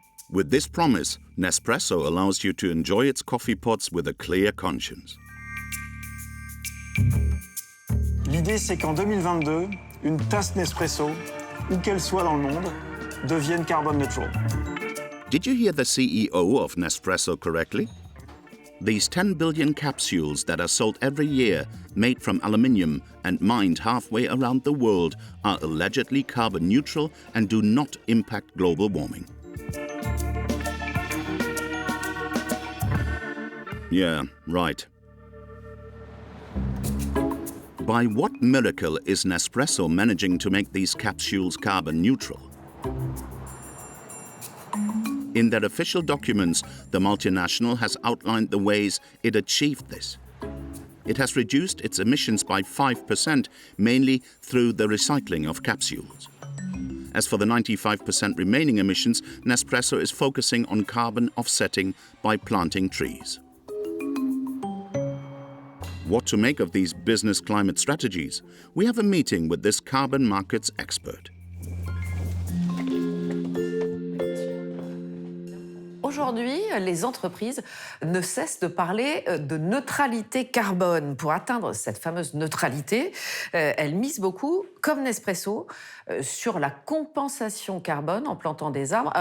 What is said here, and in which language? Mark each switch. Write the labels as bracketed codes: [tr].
[en] With this promise, Nespresso allows you to enjoy its coffee pots with a clear conscience. [fr] L'idée, c'est qu'en 2022, une tasse Nespresso, où qu'elle soit dans le monde, devienne [en] carbon neutral. Did you hear the CEO of Nespresso correctly? These 10 billion capsules that are sold every year, made from aluminium and mined halfway around the world, are allegedly carbon neutral and do not impact global warming. Yeah, right. By what miracle is Nespresso managing to make these capsules carbon neutral? In their official documents, the multinational has outlined the ways it achieved this. It has reduced its emissions by 5%, mainly through the recycling of capsules. As for the 95% remaining emissions, Nespresso is focusing on carbon offsetting by planting trees. What to make of these business climate strategies? We have a meeting with this carbon markets expert. [fr] Aujourd'hui, les entreprises ne cessent de parler de neutralité carbone. Pour atteindre cette fameuse neutralité, elles misent beaucoup, comme Nespresso, sur la compensation carbone en plantant des arbres.